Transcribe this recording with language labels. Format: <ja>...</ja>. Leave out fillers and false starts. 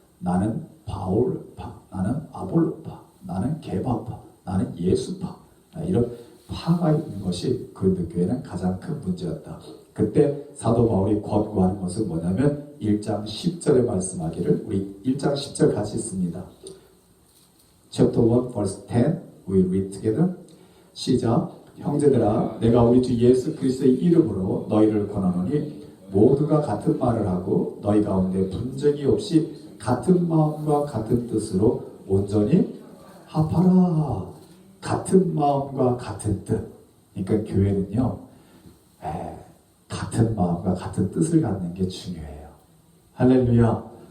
<ko>나는 바울파, 나는 아볼로파, 나는 게바파, 나는 예수파. 이런 파가 있는 것이 고린도 교회는 가장 큰 문제였다. 그때 사도 바울이 권고하는 것은 뭐냐면 1장 10절에 말씀하기를, 우리 1장 10절 같이 읽습니다.</ko> <en>Chapter 1 verse 10 we read together.</en> <ko>시작. 형제들아 내가 우리 주 예수 그리스도의 이름으로 너희를 권하노니 모두가 같은 말을 하고 너희 가운데 분쟁이 없이 같은 마음과 같은 뜻으로 온전히 합하라. 같은 마음과 같은 뜻. 그러니까 교회는요 같은 마음과 같은 뜻을 갖는 게 중요해요. 할렐루야.</ko>